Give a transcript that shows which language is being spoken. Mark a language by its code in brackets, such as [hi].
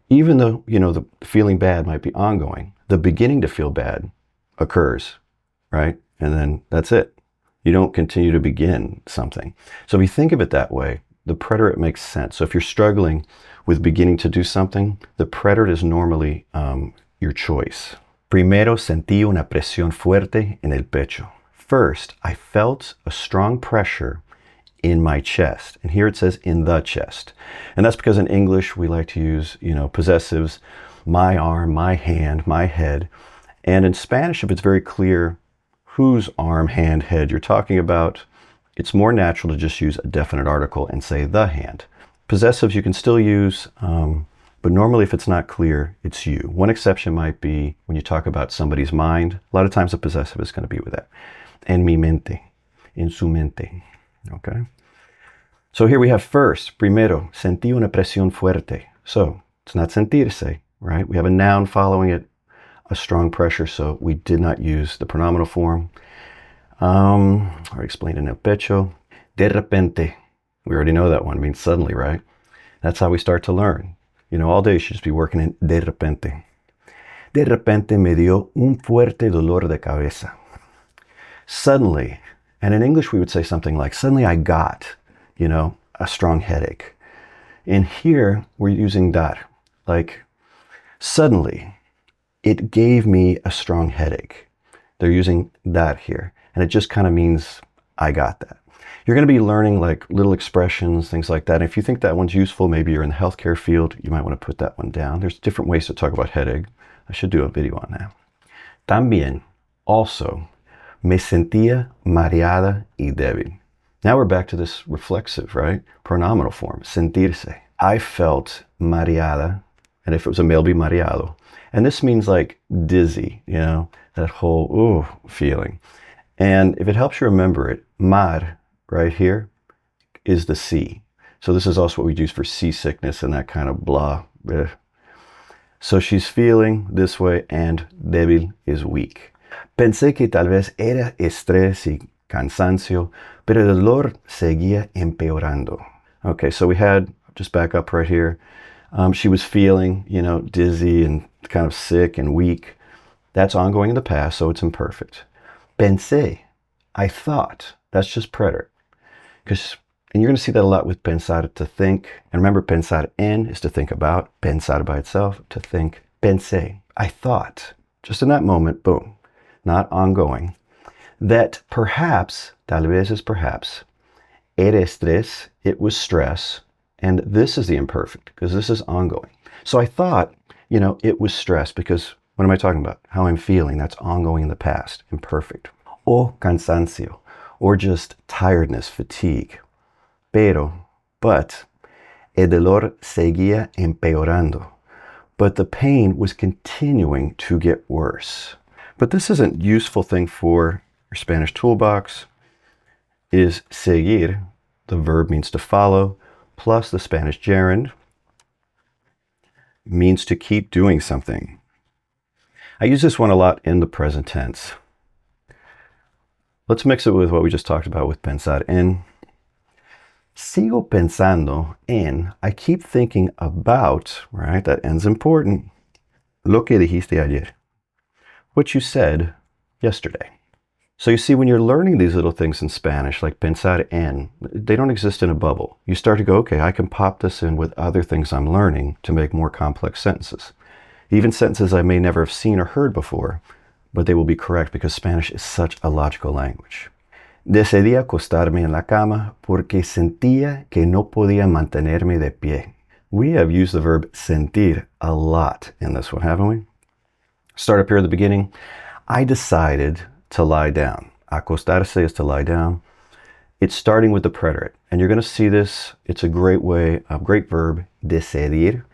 [en] Even though, the feeling bad might be ongoing, the beginning to feel bad occurs, right? And then that's it. You don't continue to begin something. So if you think of it that way, the preterite makes sense. So if you're struggling with beginning to do something, the preterite is normally your choice. [es] Primero sentí una presión fuerte en el pecho. [en] First, I felt a strong pressure in my chest. And here it says in the chest. And that's because in English, we like to use, possessives, my arm, my hand, my head. And in Spanish, if it's very clear whose arm, hand, head you're talking about, it's more natural to just use a definite article and say the hand. Possessives you can still use, but normally if it's not clear, it's you. One exception might be when you talk about somebody's mind. A lot of times a possessive is going to be with that. [es] En mi mente, en su mente, okay? [en] So here we have first, primero, [es] sentí una presión fuerte. [en] So it's not sentirse, right? We have a noun following it, a strong pressure, so we did not use the pronominal form. I explained in [es] el pecho. [en] De repente, we already know that one, means suddenly, right? That's how we start to learn. All day you should just be working in de repente. [es] De repente me dio un fuerte dolor de cabeza. [en] Suddenly, and in English we would say something like, suddenly I got, a strong headache. In here, we're using dar, like, suddenly, it gave me a strong headache. They're using that here, and it just kind of means I got that. You're going to be learning like little expressions, things like that. And if you think that one's useful, maybe you're in the healthcare field, you might want to put that one down. There's different ways to talk about headache. I should do a video on that. [es] También, also, me sentía mareada y débil. [en] Now we're back to this reflexive, right? Pronominal form, sentirse. I felt mareada, and if it was a male, be mareado. And this means like dizzy, that whole feeling. And if it helps you remember it, mar, right here, is the sea. So this is also what we use for seasickness and that kind of blah. So she's feeling this way, and débil is weak. [es] Pensé que tal vez era estrés y cansancio, pero el dolor seguía empeorando. [en] Okay, so we had, just back up right here, she was feeling, dizzy and kind of sick and weak. That's ongoing in the past, so it's imperfect. Pensé, I thought. That's just preterite. And you're going to see that a lot with pensar, to think. And remember, pensar en is to think about. Pensar by itself, to think. Pensé, I thought. Just in that moment, boom. Not ongoing. That perhaps, tal vez is perhaps, [es] era estrés, [en] it was stress. And this is the imperfect, because this is ongoing. So I thought, it was stress, because what am I talking about? How I'm feeling. That's ongoing in the past, imperfect. [es] O cansancio, [en] or just tiredness, fatigue. [es] But, el dolor seguía empeorando. [en] but the pain was continuing to get worse. But this is a useful thing for your Spanish toolbox, is seguir, the verb means to follow, plus the Spanish gerund means to keep doing something. I use this one a lot in the present tense. Let's mix it with what we just talked about with pensar en. [es] Sigo pensando en, [en] I keep thinking about, right? That en's important. [es] Lo que dijiste ayer. [en] What you said yesterday. So you see, when you're learning these little things in Spanish, like pensar en, they don't exist in a bubble. You start to go, okay, I can pop this in with other things I'm learning to make more complex sentences. Even sentences I may never have seen or heard before, but they will be correct because Spanish is such a logical language. [es] Decidí acostarme en la cama porque sentía que no podía mantenerme de pie. [en] We have used the verb sentir a lot in this one, haven't we? Start up here at the beginning. I decided to lie down. Acostarse is to lie down. It's starting with the preterite. And you're going to see this. It's a great verb, decidir.